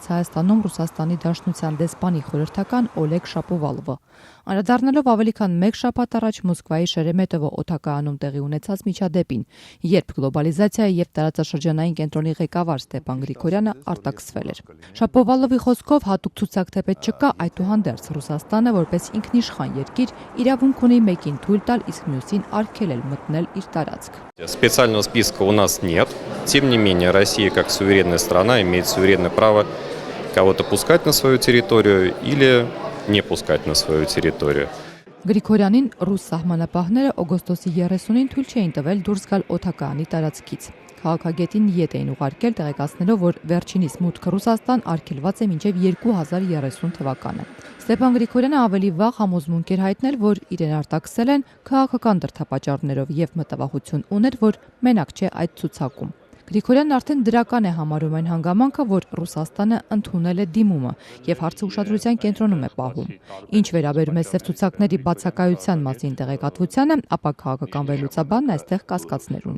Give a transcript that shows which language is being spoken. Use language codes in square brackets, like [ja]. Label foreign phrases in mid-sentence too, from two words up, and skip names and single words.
[hy] Հայաստանում Ռուսաստանի Դաշնության դեսպանի խորհրդական Օլեգ Շապովալովը։ Անդրադառնալով ավելի քան մեկ շաբաթ առաջ Մոսկվայի Շերեմետովո օդակայանում տեղի ունեցած միջադեպին, երբ գլոբալիզացիայի եւ տարածաշրջանային կենտրոնի ղեկավար Ստեփան Գրիգորյանը արտաքսվել էր։ Շապովալովի խոսքով հատուկ ցուցակ թեպետ չկա, այդուհանդերձ Ռուսաստանը որպես ինքնիշխան երկիր իրավունք ունի մեկին թույլ տալ, իսկ մյուսին արգելել մտնել իր տարածք։ [ru] Специального списка у нас нет. Тем не менее, Россия как суверенная страна имеет суверенное право кого-то пускать на свою территорию или не пускать на свою территорию. [hy] Գրիգորյանին ռուս սահմանապահները օգոստոսի 30-ին թույլ չէին տվել դուրս գալ օդակայանի տարածքից։ Քաղաքագետին ետ էին ուղարկել, տեղեկացնելով, որ վերջինիս մուտքը Ռուսաստան արգելված է մինչև 2030 թվականը։ Ստեփան Գրիգորյանը ավելի վաղ համոզմունք էր հայտնել, որ իրեն արտաքսել են քաղաքական դրդապատճառներով եւ մտավախություն ուներ, որ մենակ չէ այդ ցուցակում։ Գրիգորյանն արդեն դրական է համարում այն հանգամանքը, որ Ռուսաստանը ընդունել է դիմումը եւ հարցը ուշադրության կենտրոնում է պահում։ Ինչ վերաբերում է սև ցուցակների բացակայության մասին տեղեկատվությանը, ապա քաղաքական վերլուծաբանն այստեղ կասկածներ ունի։